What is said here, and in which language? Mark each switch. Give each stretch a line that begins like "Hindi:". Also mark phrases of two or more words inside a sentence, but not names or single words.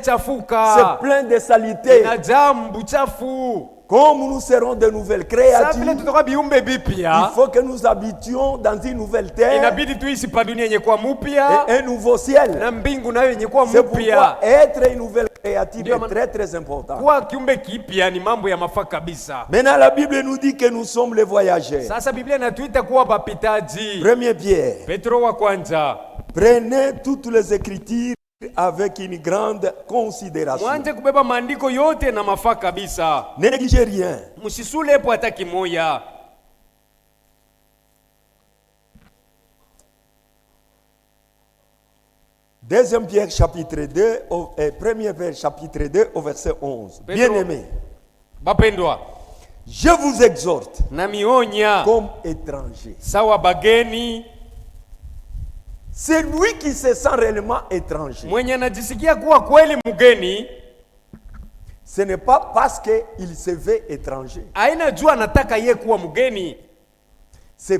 Swahili: ishachafuka,
French: plein de saleté.
Swahili: inajaa buchafu.
French: Comme nous serons de nouvelles
Swahili: Sasa vile
French: créatures,
Swahili: tutoka biumbe
French: il
Swahili: bipya,
French: faut que nous habitions dans une nouvelle terre
Swahili: inabidi tuishi pa dunia yenye kuwa mupya
French: et un nouveau ciel.
Swahili: na mbingu nayo yenye kuwa
French: C'est
Swahili: mupya.
French: pourquoi être une nouvelle créature
Swahili: Ndio
French: est
Swahili: maana-
French: très très important.
Swahili: Kuwa kiumbe kipya ni mambo ya mafaa kabisa.
French: Maintenant, la Bible nous dit que nous sommes les voyageurs.
Swahili: Sasa Biblia inatuita kuwa bapitaji.
French: 1 Pierre,
Swahili: Petro wa kwanza,
French: prenez toutes les Écritures avec une grande considération.
Swahili: mwanje kubeba maandiko yote na mafaa kabisa,
French: Ne négligez rien.
Swahili: msisule epo hata kimoya.
French: Deuxième Pierre chapitre 2, premier Pierre chapitre 2 au verset 11. Pedro. Bien-aimés,
Swahili: Bapendwa,
French: je vous exhorte
Swahili: na mionya
French: comme étrangers.
Swahili: sawa bageni,
French: C'est lui qui se sent réellement étranger.
Swahili: mwenye anajisikia kuwa kweli mgeni,
French: Ce n'est pas parce qu'il se veut étranger.
Swahili: aina jua anataka ye kuwa mgeni,